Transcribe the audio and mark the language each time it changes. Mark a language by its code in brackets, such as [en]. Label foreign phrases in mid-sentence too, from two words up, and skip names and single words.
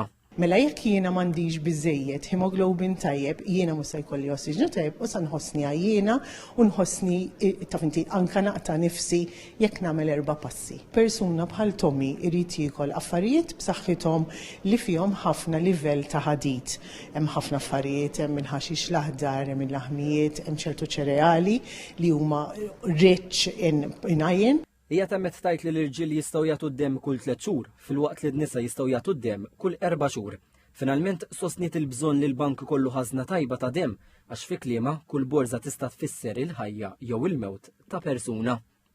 [mt] Mela jekk jiena m'għandix biżejjed hemoglobin tajjeb, jiena mhux se jkolli ossiġnu tajjeb u se nħossni għajjiena u nħossni taf inti anke naqta' nifsi jekk nagħmel 4 passi. Persuna bħal Tommy irid jiekol affarijiet b'saħħithom li fihom ħafna livell ta' ħadid. Hemm ħafna affarijiet, hemm il-ħaxix l-aħdar, hemm il-laħmijiet, hemm ċertu ċereali li huma [en] rich in iron. [mt] Hija temmet tajt li l-irġiel jistgħu jagħtu d-demm kull 3 xhur, filwaqt li d-nisa jistgħu jagħtu d-demm kull 4 xhur. Finalment sostniet il-bżonn li l-bank kollu ħażna tajba ta' demm għax fi kliema kull borża tista' tfisser il-ħajja jew il-mewt ta' persuna.